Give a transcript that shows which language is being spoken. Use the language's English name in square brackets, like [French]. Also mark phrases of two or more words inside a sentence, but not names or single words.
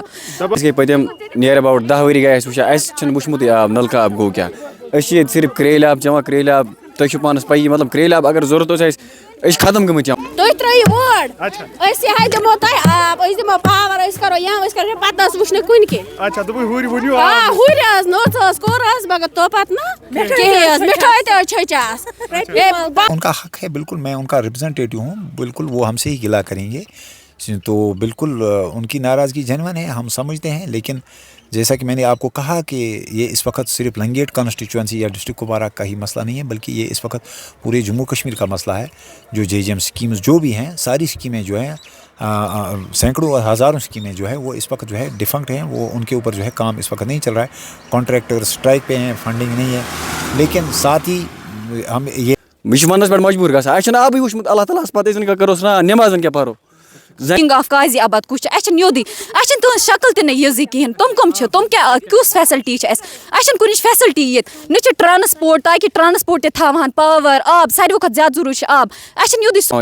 [Kashmiri] أسۍ گٔے پٔتِم نِیَر ایباوُٹ 10 ؤری گٔے اَسہِ وٕچھان اَسہِ چھِنہٕ وٕچھمُتٕے آب نَلکہٕ آب گوٚو کیٛاہ أسۍ چھِ ییٚتہِ صرف کرٛیلۍ آب چٮ۪وان کرٛیلۍ آب تۄہہِ چھُو پانَس پَیی مطلب کرٛیلۍ آب اگر ضوٚرَتھ اوس اَسہِ أسۍ چھِ ختم گٔمٕتۍ چٮ۪وان. تُہۍ ترٛٲیِو ووٹ أسۍ یِہے دِمو تۄہہِ آب أسۍ دِمو پاور أسۍ کَرو أسۍ کَرو پَتہٕ ٲس وٕچھنہٕ کُنہِ کینٛہہ ہُرۍ حظ نوٚژ حظ کوٚر حظ مگر توپَتہٕ نہٕ کِہیٖنۍ حظ مِٹھٲے تہِ حظ چھٔچاس. [Urdu] ان کا حق ہے بالکل میں ان کا ریپرزینٹیٹیو ہوں بالکل وہ ہم سے ہی گلا کریں گے تو بالکل ان کی ناراضگی جنون ہے ہم سمجھتے ہیں لیکن جیسا کہ میں نے آپ کو کہا کہ یہ اس وقت صرف لنگیٹ کانسٹیچوئنسی یا ڈسٹرکٹ کپوارہ کا ہی مسئلہ نہیں ہے بلکہ یہ اس وقت پورے جموں کشمیر کا مسئلہ ہے. جو JJM اسکیمز جو بھی ہیں ساری اسکیمیں جو ہیں سینکڑوں اور ہزاروں اسکیمیں جو ہے وہ اس وقت جو ہے ڈیفنکٹ ہیں وہ ان کے اوپر جو ہے کام اس وقت نہیں چل رہا ہے. [English] contractor strike [Urdu] پہ ہیں فنڈنگ نہیں ہے لیکن ساتھ ہی ہم یہ [Kashmiri] وَننَس پٮ۪ٹھ مجبوٗر گژھان اَسہِ چھُنہٕ آبٕے وٕچھمُت اللہ تعالیٰ ہَس پَتہٕ أسۍ کَرو سرٛان نٮ۪مازَن کیٛاہ پَرو. [English] King of [Kashmiri] قاضی آباد کُس چھُ اَسہِ چھِنہٕ یوٚدُے اَسہِ چھِنہٕ تُہٕنٛز شکل تہِ نہٕ یِژٕے کِہیٖنۍ تِم کٕم چھِ تِم کیٛاہ کُس فیسَلٹی چھِ اَسہِ چھِنہٕ کُنِچ فیسَلٹی ییٚتہِ نہ چھِ ٹرٛانَسپوٹ تاکہِ ٹرٛانَسپوٹ تہِ تھاوہَن پاوَر آب ساروٕے کھۄتہٕ زیادٕ ضروٗری چھِ آب اَسہِ چھِنہٕ یوٚدُے